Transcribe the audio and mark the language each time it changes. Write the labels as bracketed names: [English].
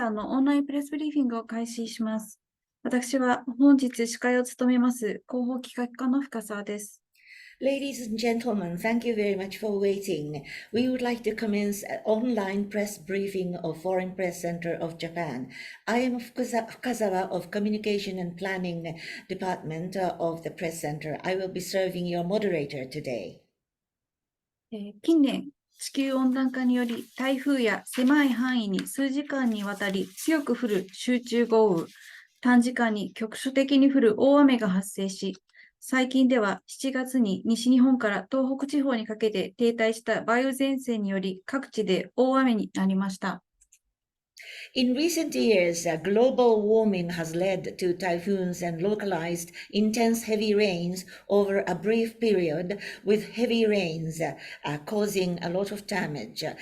[Japanese] のオンラインプレスブリーフィングを開始します。私は本日司会を務めます広報企画課の深澤です。 [English] Ladies and gentlemen, thank you very much for waiting. We would like to commence an online press briefing of Foreign Press Center of Japan. I am Fukazawa of Communication and Planning Department of the Press Center. I will be serving your moderator today. [Japanese] 近年、地球温暖化により台風や狭い範囲に数時間にわたり強く降る集中豪雨、短時間に局所的に降る大雨が発生し、最近では7月に西日本から東北地方にかけて停滞した梅雨前線により各地で大雨になりました。 [English] In recent years, global warming has led to typhoons and localized intense heavy rains over a brief period, with heavy rains causing a lot of damage.